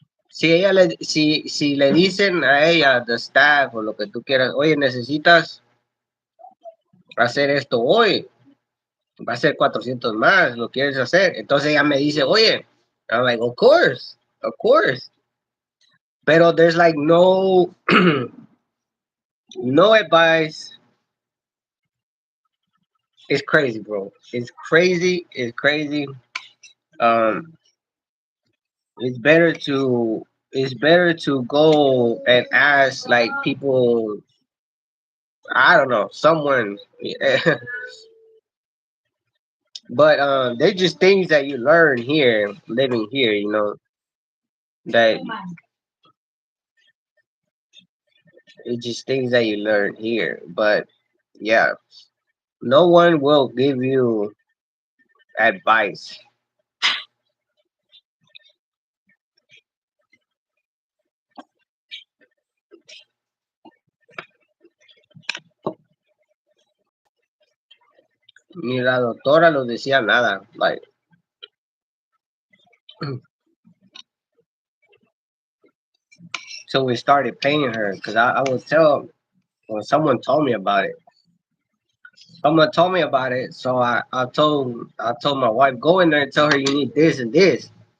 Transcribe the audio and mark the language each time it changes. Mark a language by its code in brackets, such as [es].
[es] Si le dicen a ella, [en] the staff [es] o lo que tú quieras, oye, necesitas hacer esto hoy, va a ser 400 más, lo quieres hacer. Entonces ella me dice, oye, [en] I'm like, of course. Pero there's like no, no advice. It's crazy, bro. It's crazy. It's crazy. Um, it's better to it's better to go and ask like people. I don't know, someone. But they're just things that you learn here, living here. That it's just things that you learn here. But yeah, no one will give you advice. [es] Ni la doctora nos decía nada. [en] Like, so we started paying her because I would tell when someone told me about it. Someone told me about it, so I told my wife, go in there and tell her you need this and this.